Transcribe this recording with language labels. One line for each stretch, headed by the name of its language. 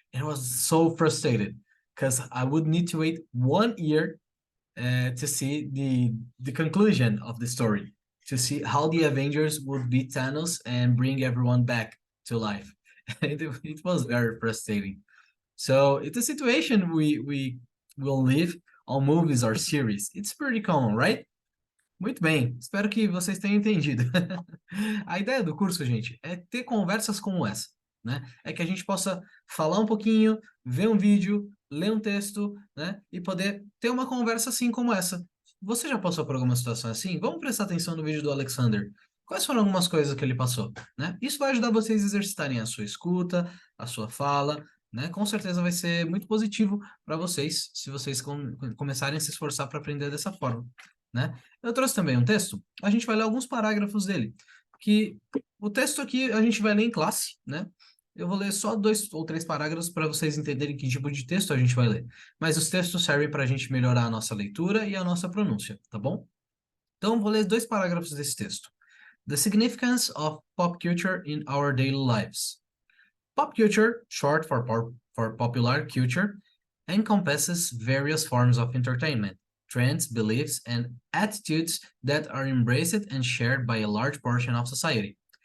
English: And I was so frustrated because I would need to wait 1 year to see the conclusion of the story, to see how the Avengers would beat Thanos and bring everyone back to life. It was very frustrating. So it's a situation we will live on movies or series. It's pretty common, right?
Portuguese: Muito bem, espero que vocês tenham entendido. A ideia do curso, gente, é ter conversas como essa, né? É que a gente possa falar um pouquinho, ver um vídeo, ler um texto, né? E poder ter uma conversa assim como essa. Você já passou por alguma situação assim? Vamos prestar atenção no vídeo do Alexander. Quais foram algumas coisas que ele passou, né? Isso vai ajudar vocês a exercitarem a sua escuta, a sua fala, né? Com certeza vai ser muito positivo para vocês se vocês começarem a se esforçar para aprender dessa forma, né? Eu trouxe também um texto. A gente vai ler alguns parágrafos dele, que o texto aqui a gente vai ler em classe, né? Eu vou ler só 2 ou 3 parágrafos para vocês entenderem que tipo de texto a gente vai ler. Mas os textos servem para a gente melhorar a nossa leitura e a nossa pronúncia, tá bom? Então, vou ler 2 parágrafos desse texto.
English: The significance of pop culture in our daily lives. Pop culture, short for popular culture, encompasses various forms of entertainment, trends, beliefs, and attitudes that are embraced and shared by a large portion of society.